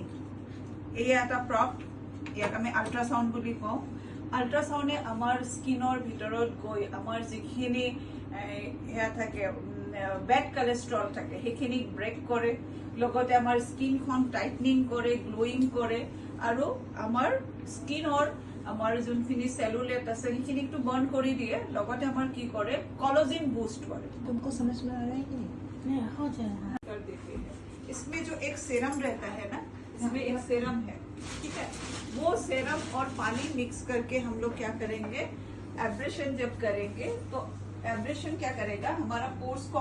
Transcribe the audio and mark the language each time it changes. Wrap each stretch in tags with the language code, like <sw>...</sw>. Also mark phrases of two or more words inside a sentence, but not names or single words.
<as>এয়া এটা প্ৰপ ইয়াক আমি আল্ট্ৰাচাউণ্ড বুলি কওঁ আল্ট্ৰাচাউণ্ডে আমাৰ স্কিনৰ ভিতৰত গৈ আমাৰ যিখিনি সেয়া থাকে</as> <en>bad cholesterol</en> <as>থাকে সেইখিনিক ব্ৰেক কৰে লগতে আমাৰ স্কিনখন টাইটনিং কৰে গ্লোয়িং কৰে আৰু আমাৰ স্কিনৰ আমাৰ যোনখিনি চেলুলাইট আছে সেইখিনিকটো বন্ধ কৰি দিয়ে লগতে আমাৰ কি কৰে</as> <en>collagen boost</en> <as>কৰে</as> <hi>तुमको समझ में आ रहा है कि नहीं हो जाएगा कर देते हैं इसमें जो एक सेरम रहता है ना इसमें एक सेरम है ठीक है वो सेरम और पानी मिक्स करके हम लोग क्या करेंगे एब्रेशन जब करेंगे तो एब्रेशन क्या करेगा हमारा पोर्स को</hi>